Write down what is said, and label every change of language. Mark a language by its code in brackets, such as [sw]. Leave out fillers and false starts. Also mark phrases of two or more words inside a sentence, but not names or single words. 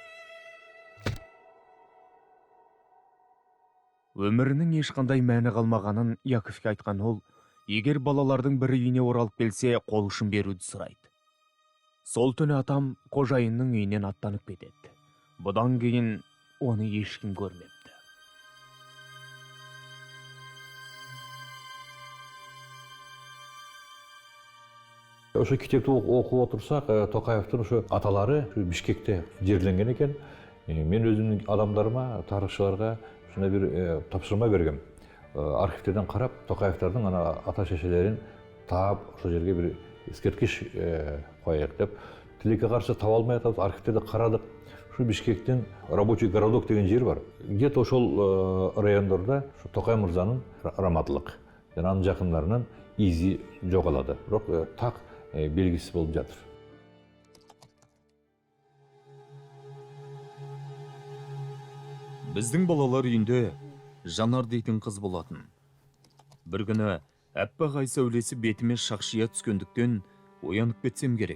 [kk] Өмірінің ешқандай мәні қалмағанын Яковке айтқан ол, егер балалардың бір үйіне оралып келсе, қол ұшын беруді сұрайды. Сол түні атам қожайынның үйінен аттанып кетеді. Бұдан кейін оны ешкім көрмепті. [ky] Ошо китепти окуп отурсак, Токаевдин ошо аталары Бишкекте жерленген экен. Мен өзүмдүн адамдарыма, тарыхчыларга ушундай бир тапшырма бергем. Архивтерден карап, Токаевдардын ата шешелерин таап, ошол жерге бир эскерткич коелук деп. Тилекке каршы таба албай атабыз, архивтерди карадык. Ушу Бишкектин [ru] рабочий городок [ky] деген жер бар. Где-то ошол райондордо Токай мырзанын раматлык жана анын жакындарынын изи жоголады. Бирок так белгисиз болуп жатыр. [kk] Біздің балалар үйінде Жанар дейтін қыз болатын. Бір күні әппақ ай сәулесі бетіме шақшия түскендіктен оянып кетсем керек.